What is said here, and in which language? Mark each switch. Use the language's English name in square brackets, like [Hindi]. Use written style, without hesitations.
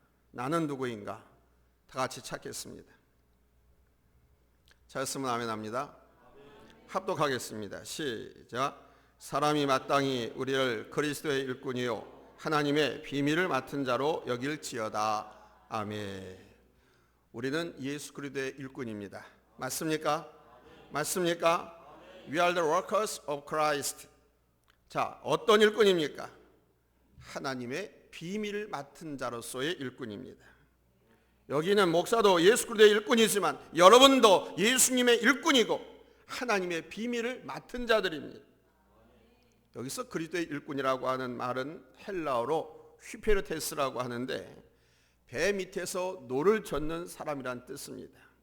[Korean] 나는 누구인가? 다 같이 찾겠습니다. 찾았으면 아멘 합니다. 합독하겠습니다. 시작. 사람이 마땅히 우리를 그리스도의 일꾼이요 하나님의 비밀을 맡은 자로 여길지어다. 아멘. 우리는 예수 그리스도의 일꾼입니다. 맞습니까? 맞습니까? [English] We are the workers of Christ. [Korean] 자, 어떤 일꾼입니까? 하나님의 비밀을 맡은 자로서의 일꾼입니다. 여기는 목사도 예수 그리스도의 일꾼이지만 여러분도 예수님의 일꾼이고 하나님의 비밀을 맡은 자들입니다. 여기서 그리스도의 일꾼이라고 하는 말은 헬라어로 휘페르테스라고 하는데 배 밑에서 노를 젓는 사람이란 뜻입니다.